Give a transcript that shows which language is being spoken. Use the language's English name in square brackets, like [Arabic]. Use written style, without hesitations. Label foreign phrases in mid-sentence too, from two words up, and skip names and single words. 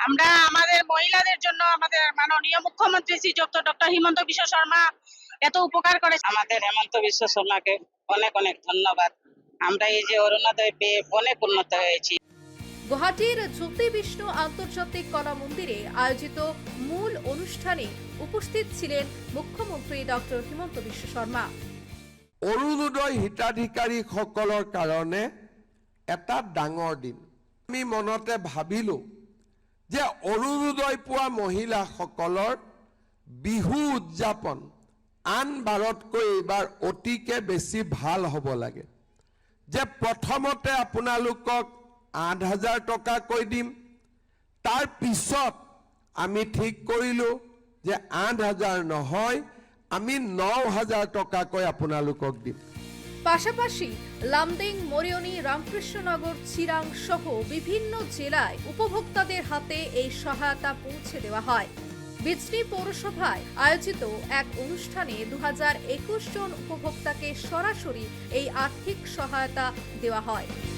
[Bangla] আমরা আমাদের মহিলাদের জন্য আমাদের মাননীয় মুখ্যমন্ত্রী শ্রীযুক্ত ডক্টর হিমন্ত বিশ্ব শর্মা এত উপকার করে। আমাদের হেমন্ত বিশ্ব শর্মাকে অনেক অনেক ধন্যবাদ। আমরা এই যে অরুণোদয় পেয়ে অনেক উন্নত হয়েছি। গুয়াহাটির জ্যোতি বিষ্ণু আন্তর্জাতিক কলা মন্দিরে আয়োজিত মূল অনুষ্ঠানে উপস্থিত ছিলেন মুখ্যমন্ত্রী ডক্টর হিমন্ত বিশ্ব শর্মা। [Assamese] অৰুণোদয় হিতাধিকাৰীসকলৰ কাৰণে এটা ডাঙৰ দিন। আমি মনতে ভাবিলোঁ যে অৰুণোদয় পোৱা মহিলাসকলৰ বিহু উদযাপন আন বাৰতকৈ এইবাৰ অতিকে বেছি ভাল হ'ব লাগে। যে প্ৰথমতে আপোনালোকক 8,000 টকাকৈ দিম, তাৰ পিছত আমি ঠিক কৰিলোঁ যে 8,000 নহয়, আমি 9,000 টকাকৈ আপোনালোকক দিম। [Bangla] পাশাপাশি লামডিং, মরিয়নি, রামকৃষ্ণনগর, চিরাং সহ বিভিন্ন জেলায় উপভোক্তাদের হাতে এই সহায়তা পৌঁছে দেওয়া হয়। বিজনি পৌরসভায় আয়োজিত এক অনুষ্ঠানে 2,021 জন উপভোক্তাকে সরাসরি এই আর্থিক সহায়তা দেওয়া হয়।